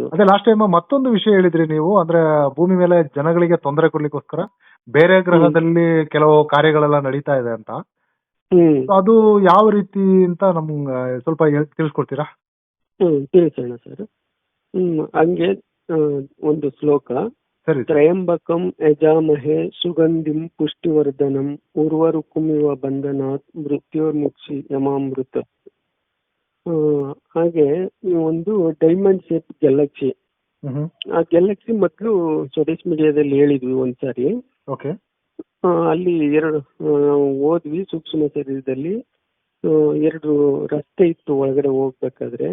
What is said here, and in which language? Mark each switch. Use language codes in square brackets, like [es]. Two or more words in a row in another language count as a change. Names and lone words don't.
[kn] ಅದೇ [en] last time [kn] ಮತ್ತೊಂದು ವಿಷಯ ಹೇಳಿದ್ರಿ ನೀವು, ಅಂದ್ರೆ ಭೂಮಿ ಮೇಲೆ ಜನಗಳಿಗೆ ತೊಂದರೆ ಕೊಡ್ಲಿಕ್ಕೋಸ್ಕರ ಬೇರೆ ಗ್ರಹದಲ್ಲಿ ಕೆಲವು ಕಾರ್ಯಗಳೆಲ್ಲ ನಡೀತಾ ಇದೆ ಅಂತ. ಅದು ಯಾವ ರೀತಿ ಅಂತ ನಮ್ಗೆ ಸ್ವಲ್ಪ ತಿಳಿಸ್ಕೊಡ್ತೀರಾ? ತಿಳಿಸೋಣ ಸರ್. ಹಂಗೆ ಒಂದು ಶ್ಲೋಕ. ಸರಿ. [sa] ತ್ರಯಂಬಕಂ ಯಜಾಮಹೇ ಸುಗಂಧಿಂ ಪುಷ್ಟಿವರ್ಧನಂ ಉರ್ವರುಕುಮಿವ ಬಂಧನಾತ್ ಮೃತ್ಯೋರ್ಮುಕ್ಷಿ ಯಮಾಮೃತ. [kn] ಹಾಗೆ ಒಂದು [en] diamond shape galaxy. [kn] ಆ ಗ್ಯಾಲಕ್ಸಿ ಮೊದಲು ಸ್ವದೇಶ್ ಮೀಡಿಯಾದಲ್ಲಿ ಹೇಳಿದ್ವಿ ಒಂದ್ಸಾರಿ. ಓಕೆ. ಅಲ್ಲಿ ಎರಡು ಹೋದ್ವಿ. ಸೂಕ್ಷ್ಮ ಶರೀರದಲ್ಲಿ ಎರಡು ರಸ್ತೆ ಇತ್ತು ಒಳಗಡೆ ಹೋಗ್ಬೇಕಾದ್ರೆ.